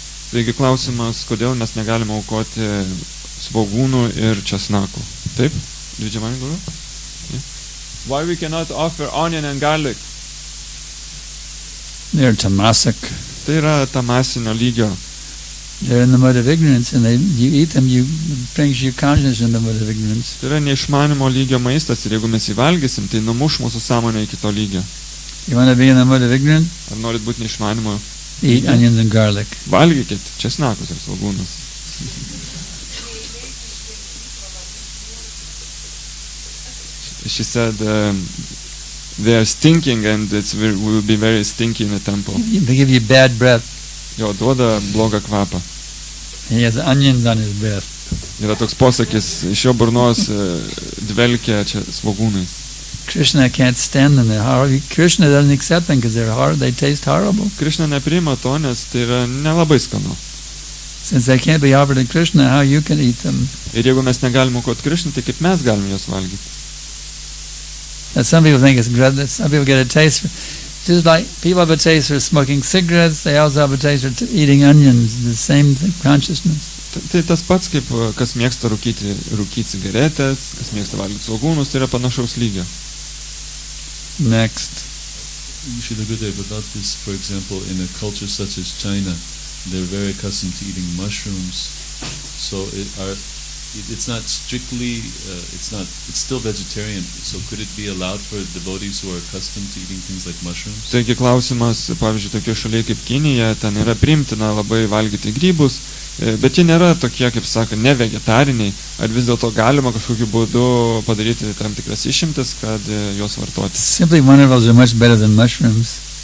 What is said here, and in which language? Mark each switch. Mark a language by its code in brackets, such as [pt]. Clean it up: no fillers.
[lt] Taigi klausimas, kodėl mes negalime aukoti svogūnų ir česnakų. Taip? Didžiamai guru? Yeah. [en] Why we cannot offer onion and garlic? They're tamasic. [lt] Tai yra tamasinio lygio. [en] They're in the mode of ignorance, and you eat them, you brings your consciousness in the mode of ignorance. [lt] Tai yra neišmanimo lygio maistas ir jeigu mes jį valgysim, tai numuš mūsų sąmonę iki to lygio. [en] You want to be in the mode of ignorance? [lt] Ar norit būti neišmanimo? [en] Eat onions and garlic. [lt] Valgykit česnakus ir svogūnus. [en] She said they are stinking and will be very stinky in the temple. They give you bad breath. [lt] Jo, duoda blogą kvapą. [en] He has onions on his breath. [lt] Yra toks posakis, iš jo burnos dvelkia čia svogūnais. [en] Krishna can't stand them. They're horrible. Krishna doesn't accept them because they're horrible. They taste horrible. [lt] Krishna nepriima to, nes tai yra nelabai skanu. [en] Since they can't be offered to Krishna, how you can eat them? [lt] Ir jeigu mes negalime aukoti Krishna, tai kaip mes galime juos valgyti? [en] Now, some people think it's good. Some people get a taste. Just like people have a taste for smoking cigarettes, they also have a taste for eating onions. The same consciousness. [lt] Tai tas pats, kaip kas mėgsta rūkyti cigaretės, kas mėgsta valgyti svogūnus, tai yra panašaus lygio. [en] Next. Shila Gurudev, about this, for example, in a culture such as China, they're very accustomed to eating mushrooms. So it's not strictly, it's still vegetarian. So could it be allowed for devotees who are accustomed to eating things like mushrooms? [lt] Taigi klausimas, pavyzdžiui, tokie šaliai kaip Kinija, ten yra priimtina labai valgyti grybus, bet jie nėra tokie, kaip sako, ne vegetariniai. Ar vis dėlto galima kažkokiu būdu padaryti tam tikras išimtis, kad juos vartoti? [en] Simply wonderfuls are much better than mushrooms.